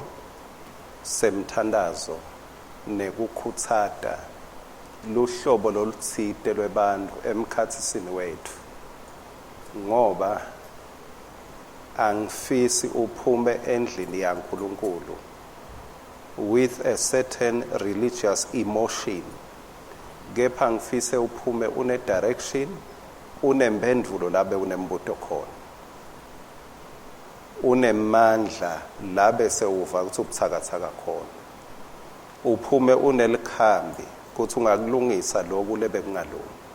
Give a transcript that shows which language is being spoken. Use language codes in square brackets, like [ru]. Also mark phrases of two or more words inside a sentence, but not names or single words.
[ss] semthandazo nekukhutsata luhlobo lolutsite lwebantu emkhatsisini wethu ngoba angifisi uphume endlini yaNkulunkulu [en] with a certain religious emotion [ss] kepha ngifise uphume une direction unemphendvulo labe unembuto khona unemandla labe sewuva ukuthi ubuthakathaka khona uphume unelikhambi ukuthi ungakulungisa lokhu lebe kungalungi.